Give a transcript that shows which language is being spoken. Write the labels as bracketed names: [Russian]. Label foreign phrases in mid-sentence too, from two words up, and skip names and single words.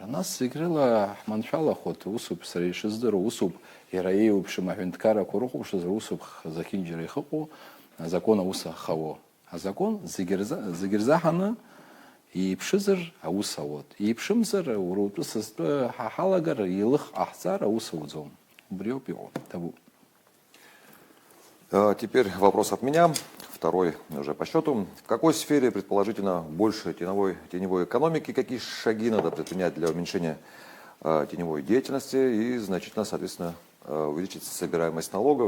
[Abkhazian] Нас зегь рыла ҳманшәалахоит, усуп сара ишыздыруа, усуп иара еиуеиԥшым аҳәынҭқаррақәа рыхәаԥшызар, усуп зехьынџьара ихыҟоу, азакон аус ахауа. Азакон зегьы рзаҳаны иԥшызар аус ауеит. Иԥшымзар, уара утәы сасҭәы ҳалагар, еилых ҟаҳҵар аус ауӡом. Убри ауп иҟоу. Ҭабуп. [Russian] Теперь вопрос от меня, второй уже по счету. В какой сфере, предположительно, больше теневой экономики, какие шаги надо предпринять для уменьшения теневой деятельности и значительно, соответственно, увеличить собираемость налогов?